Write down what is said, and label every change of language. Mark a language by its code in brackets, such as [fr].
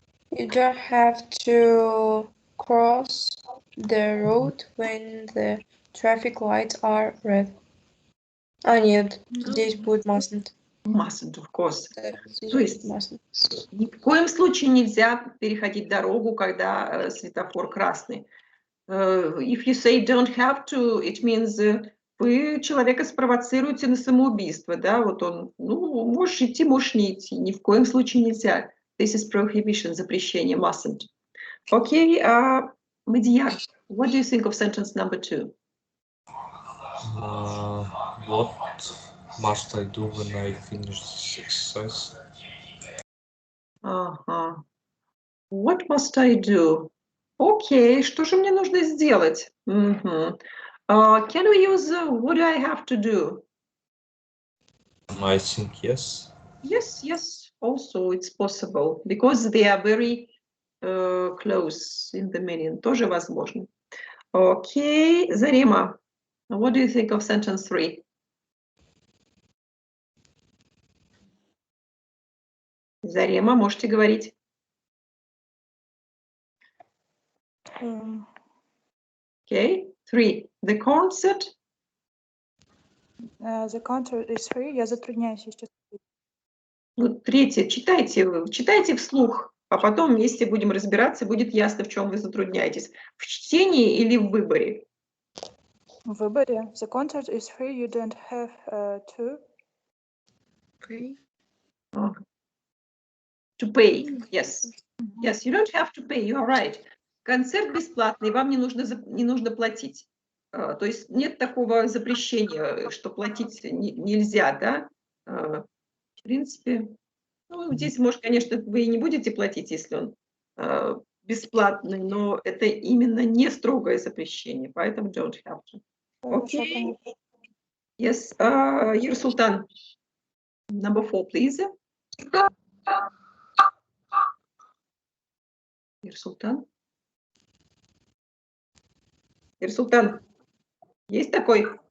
[en] You don't have to cross the road when the traffic lights are red. [ru] А, нет, здесь будет mustn't. [en] Mustn't, of course. [ru] То есть mustn't. Ни в коем случае нельзя переходить дорогу, когда светофор красный. [en] If you say don't have to, it means [ru] вы человека спровоцируете на самоубийство, да, вот он, ну, можешь идти, можешь не идти, ни в коем случае нельзя. [en] This is prohibition, [ru] запрещение, [en] mustn't. Okay, Madiyar, what do you think of sentence number 2? What must I do when I finish this exercise? What must I do? [ru] Окей, что же мне нужно сделать? [en] Can we use what do I have to do? I think yes. Yes, also it's possible, because they are very close in the meaning. [ru] Тоже возможно. Окей, [en] Зарема, what do you think of sentence 3? [ru] Зарема, можете говорить. [en] Okay, 3. The concert. The concert is free. [ru] Я затрудняюсь сейчас. Ну, третье, читайте вслух, а потом вместе будем разбираться, будет ясно, в чем вы затрудняетесь. В чтении или в выборе? В выборе. [en] The concert is free. You don't have to. Pay. To pay, yes. Yes, you don't have to pay, you are right. [ru] Концерт бесплатный, вам не нужно платить. То есть нет такого запрещения, что платить нельзя, да? В принципе, ну, здесь, может, конечно, вы и не будете платить, если он бесплатный, но это именно не строгое запрещение, поэтому don't have to. [en] Okay. Yes, Юрсултан, number 4, please. [ru] Юрсултан? Юрсултан, есть такой?